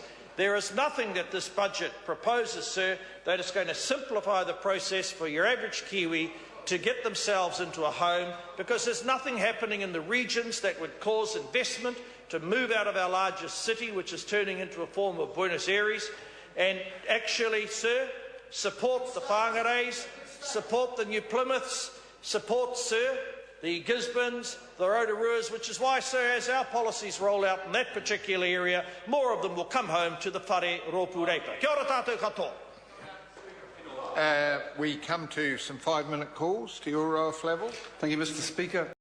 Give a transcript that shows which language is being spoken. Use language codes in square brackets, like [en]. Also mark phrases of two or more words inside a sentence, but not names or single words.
[en] There is nothing that this budget proposes, sir, that is going to simplify the process for your average Kiwi to get themselves into a home, because there's nothing happening in the regions that would cause investment to move out of our largest city, which is turning into a form of Buenos Aires, and actually, sir, support the Whangareis, support the New Plymouths, support, sir, the Gisbornes, the Rotoruas, which is why, sir, as our policies roll out in that particular area, more of them will come home to the [mi] whare rōpūreipa. Kia ora tātou katoa. [en] We come to some 5-minute calls to your level. Thank you, Mr. Speaker.